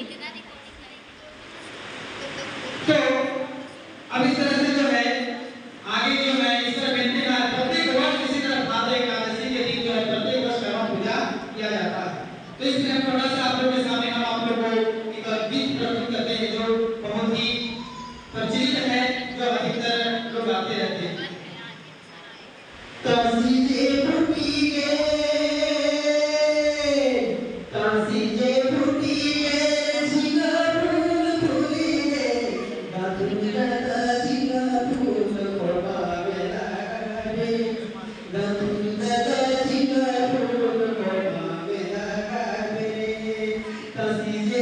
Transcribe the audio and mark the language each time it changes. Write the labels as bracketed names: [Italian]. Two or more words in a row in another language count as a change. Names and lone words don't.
[Hindi] तो अब इस तरह से जो है आगे जो है इस तरह बनते हैं प्रत्येक वर्ष इसी तरह भादो एकादशी के दिन जो है प्रत्येक वर्ष कर्म पूजा किया जाता है। तो इसमें थोड़ा सा आप लोगों के सामने हम आप लोगों को एक गीत प्रस्तुत करते हैं जो बहुत ही प्रचलित है, जो अधिकतर लोग गाते रहते हैं। [Sadri] काशी जे फूटी गे, काशी जे फूटी गे, झिंगा फूल फूली गे, गातुंगा झिंगा फूल कोबावे लागे, गातुंगा झिंगा फूल कोबावे लागे, काशी